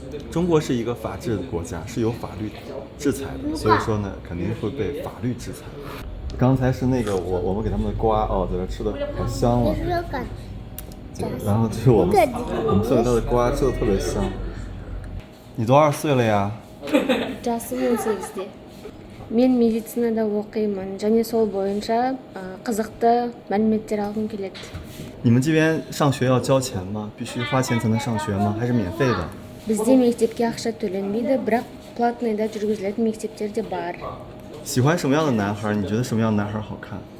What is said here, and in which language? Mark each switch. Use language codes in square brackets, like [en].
[zh] 中国是一个法治的国家，是有法律制裁的，所以说呢，肯定会被法律制裁。刚才是那个我们给他们的瓜在这吃的可香了。然后就是我们送给他的瓜吃的特别香。你多少岁了呀 [kk] ？жасым 18-де. Мен медицинада оқимын және сол бойынша қызықты мәліметтер алғым келеді. [zh] 你们这边上学要交钱吗？必须花钱才能上学吗？还是免费的？ [kk] Бізде мектепке ақша төленбейді, бірақ платныйда жүргізілетін мектептер де бар. [zh] 喜欢什么样的男孩？你觉得什么样的男孩好看？